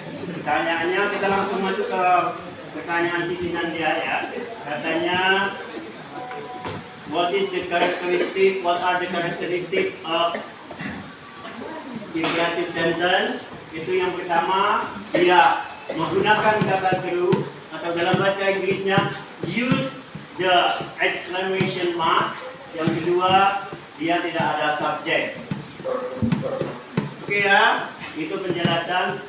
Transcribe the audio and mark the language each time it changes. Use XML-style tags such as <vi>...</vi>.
<id>Pertanyaannya kita langsung masuk ke pertanyaan Siti Nandia ya. Katanya,</id> <en>what are the characteristic of imperative sentence?</en> <id>Itu yang pertama, dia menggunakan kata seru atau dalam bahasa Inggrisnya</id> <en>use the exclamation mark.</en> <id>Yang kedua, dia tidak ada subjek. Oke ya, itu penjelasan.</id>